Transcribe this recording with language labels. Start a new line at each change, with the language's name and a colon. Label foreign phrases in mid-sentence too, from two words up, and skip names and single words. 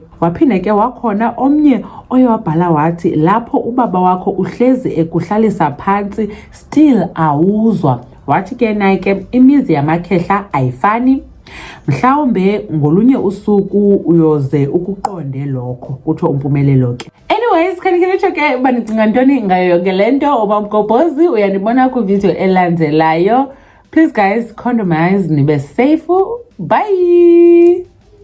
Xhosa: Waphinda ke wakhona omnye oye wabhala wathi lapho ubaba wakho uhlezi ekuhlalisa phantsi still awuzwa. Wathi ke naye ke imizi yamakhehla ayifani, mhlawumbe ngolunye usuku uyoze ukuqonde lokho, utsho uMpumelelo ke.
English: Anyways,
Xhosa: khanike ke uba ndicinga ntoni ngayo yonke le nto. Uba Mgobhozi uyandibona kwivideo elandelayo.
English: Please guys, condomize,
Xhosa: nibe safe.
English: Bye.